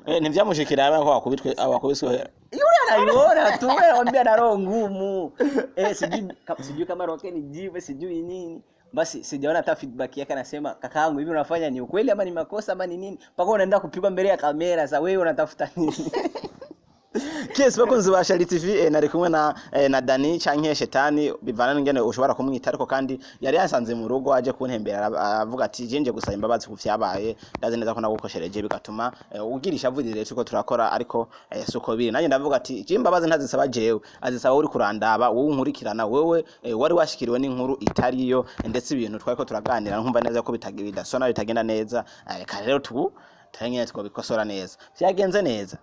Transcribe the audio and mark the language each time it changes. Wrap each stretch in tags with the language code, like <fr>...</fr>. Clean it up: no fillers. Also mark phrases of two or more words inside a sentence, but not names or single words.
<rn>Ni vyamushikira aba wakubiswe.</rn> <sw>Yule anaiona tu, wewe anambia na roho ngumu. Sijui kama roke ni jive, sijui nini. Basi sijaona hata feedback yake, anasema kakaangu hivi unafanya ni ukweli ama ni makosa ama ni nini? Mpaka unaenda kupigwa mbele ya kamera, sasa wewe unatafuta nini?</sw> <rn>Kies bakunzi ba Shali TV nari kumwe na Danny canke shetani bivana ngene ushobora kumwita, ariko kandi yari yasanze mu rugo aje kuntembera avuga ati jenje gusaba imbabazi kuvyabaye, ndazi neza ko nagukoshereje bigatuma ugirisha avurire tuko turakora, ariko suko biri nanye ndavuga ati je imbabazi ntazisaba jewe, azisaba uri kurandaba wowe unkurikirana, wewe wari washikiriwe n'inkuru itariyo, ndetse ibintu twari ko turaganira nkumva neza ko bidasona bitagenda neza, kare rero tangenya twabikosora neza vyagenze neza.</rn>